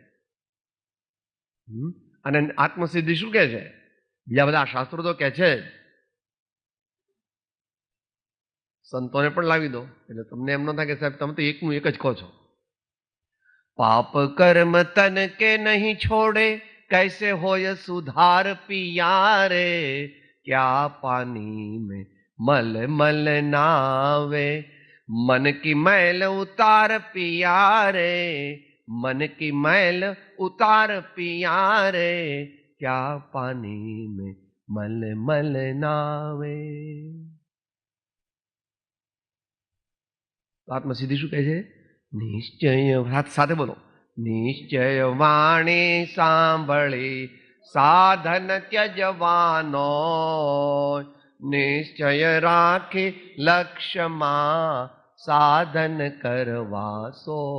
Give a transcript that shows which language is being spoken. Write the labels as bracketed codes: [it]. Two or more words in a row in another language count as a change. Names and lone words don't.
[gu] અને આત્મસિદ્ધિ શું કહે છે? બીજા બધા શાસ્ત્રો તો કહે છે, સંતોને પણ લાવી દો એટલે તમને એમ ન થાય કે સાહેબ તમે તો એકનું એક જ કહો છો. [hi] पाप कर्म तन के नहीं छोड़े, कैसे होय सुधार पिया रे, क्या पानी में मल मल नावे, मन की मैल उतार पिया रे, मन की मैल उतार पिया रे, क्या पानी में मल मल नावे. [gu] આત્મસિદ્ધિ શું કહે છે? નિશ્ચય, સાથે બોલો, નિશ્ચય વાણી સાંભળી સાધન ત્યજવાનો, નિશ્ચય રાખી લક્ષ્યમાં સાધન કરવાસો.